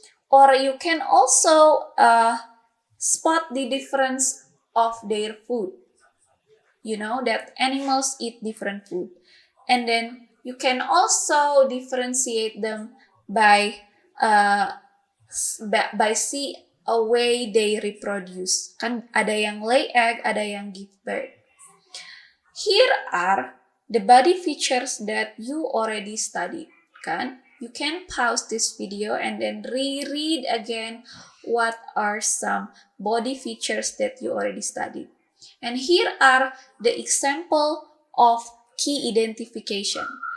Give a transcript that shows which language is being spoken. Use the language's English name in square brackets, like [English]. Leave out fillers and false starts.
[English] Or you can also spot the difference of their food. You know that animals eat different food. And then you can also differentiate them by see a way they reproduce. [Indonesian] Kan ada yang [English] lay egg, [Indonesian] ada yang [English] give birth. Here are the body features that you already studied, kan? You can pause this video and then reread again what are some body features that you already studied. And here are the example of key identification.